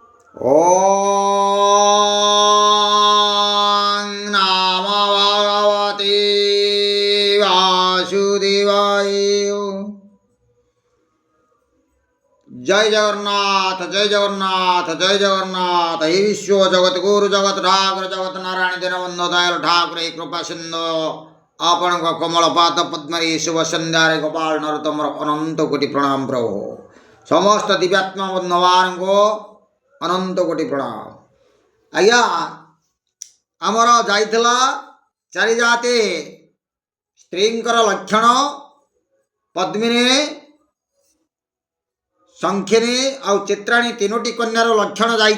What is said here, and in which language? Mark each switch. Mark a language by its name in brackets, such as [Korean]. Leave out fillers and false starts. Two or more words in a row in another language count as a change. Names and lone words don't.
[Sanskrit] ॐ नमो भगवते वासुदेवाय। [Odia] ଜୟ ଜଗନ୍ନାଥ ଜୟ ଜଗନ୍ନାଥ ଜୟ ଜଗନ୍ନାଥ। ହେ ବିଶ୍ୱ ଜଗତ ଗୁରୁ ଜଗତ ଠାକୁର ଜଗତ ନାରାୟଣ ଦୀନବନ୍ଧୁ ଦୟାଲ ଠାକୁର କୃପା ସିନ୍ଧୁ ଆପଣ କମଲ ପାଦ ପଦ୍ମରୀ ଶୁଭ ସନ୍ଧ୍ୟାରେ ଗୋପାଲ ନରୋତ୍ତମ ଅନନ୍ତ କୋଟି ପ୍ରଣାମ ପ୍ରଭୁ। [Hindi] समस्त दिव्यात्मा बंधुवान को अनंत कोटि प्रणाम। [Odia] ଆଜ୍ଞା ଆମର ଯାଇଥିଲା ଚାରି ଜାତି ସ୍ତ୍ରୀଙ୍କର ଲକ୍ଷଣ ପଦ୍ମିନୀ ସଂଖ୍ୟିନୀ ଆଉ ଚିତ୍ରାଣୀ ତୀନୋଟୀ କନ୍ୟାର ଲକ୍ଷଣ ଯାଇଏ।